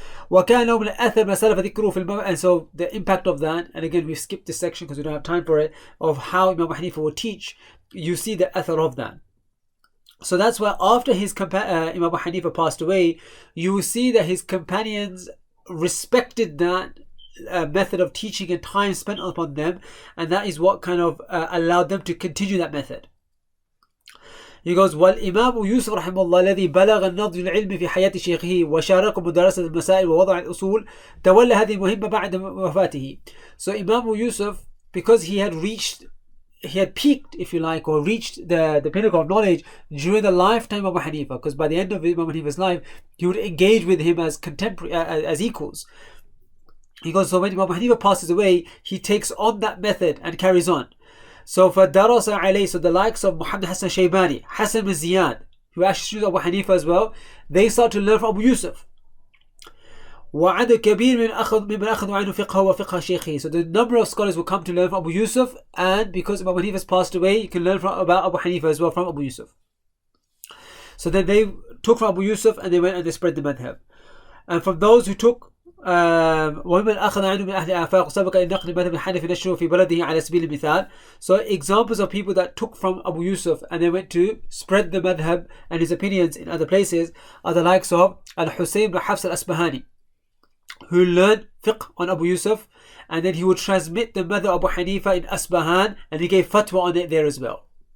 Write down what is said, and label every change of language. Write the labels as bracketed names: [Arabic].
[Arabic] وَكَانَ مِنْ أَثَرْ مَا سَلَفَ ذِكْرُهُ فِي الْمَوْعِظَةِ. [English] And so the impact of that, and again we've skipped this section because we don't have time for it, of how Imam Abu Hanifa would teach, you see the athar of that. So that's why after his Imam Abu Hanifa passed away, you will see that his companions respected that method of teaching and time spent upon them, and that is what kind of allowed them to continue that method. He goes, [Arabic] والإمام يوسف رحمه الله الذي بلغ النضج العلم في حياة شيخه وشارك مدرسة المسائل ووضع الأصول تولى هذه المهمة بعد وفاته. [English] So Imam Yusuf, because he had peaked, if you like, or reached the pinnacle of knowledge during the lifetime of Abu Hanifa, because by the end of Imam Hanifa's life, he would engage with him as contemporary, as equals. He goes, so when Imam Hanifa passes away, he takes on that method and carries on. So for Darasa alayhi, so the likes of Muhammad Hassan Shaybani, Hassan bin Ziyad, who actually students Abu Hanifa as well, they start to learn from Abu Yusuf. [Arabic] وعدد كبير من أخذوا عنه فقه وفقه شيخه. [English] So the number of scholars will come to learn from Abu Yusuf, and because Abu Hanifa has passed away, you can learn about Abu Hanifa as well from Abu Yusuf. So then they took from Abu Yusuf and they went and they spread the madhab. And from those who took [Arabic] ومن أخذ عنه من أهل الآفاق سبق أن نقل مذهب الحنفي نشره في بلده على سبيل المثال. [English] So examples of people that took from Abu Yusuf and they went to spread the madhab and his opinions in other places are the likes of Al-Husayn ibn Hafs al-Asbahani, who learned fiqh on Abu Yusuf, and then he would transmit the madhab Abu Hanifa in Asbahan, and he gave fatwa on it there as well.